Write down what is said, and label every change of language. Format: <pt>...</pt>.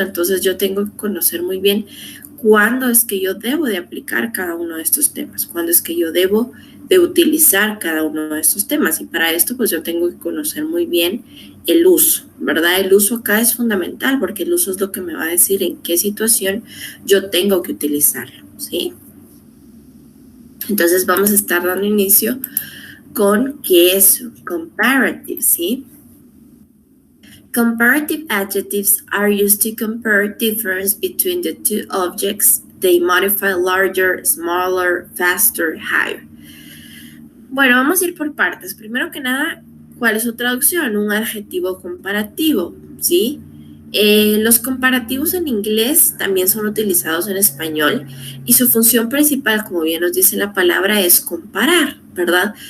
<es>Entonces yo tengo que conocer muy bien cuándo es que yo debo de aplicar cada uno de estos temas, cuándo es que yo debo de utilizar cada uno de estos temas. Y para esto, pues yo tengo que conocer muy bien el uso, ¿verdad? El uso acá es fundamental porque el uso es lo que me va a decir en qué situación yo tengo que utilizarlo, ¿sí? Entonces vamos a estar dando inicio con qué es comparative, ¿sí?</es> <en>Comparative adjectives are used to compare difference between the two objects. They modify larger, smaller, faster, higher.</en> <es>Bueno, vamos a ir por partes. Primero que nada, ¿cuál es su traducción? Un adjetivo comparativo, ¿sí? Los comparativos en inglés también son utilizados en español y su función principal, como bien nos dice la palabra, es comparar, ¿verdad?</es>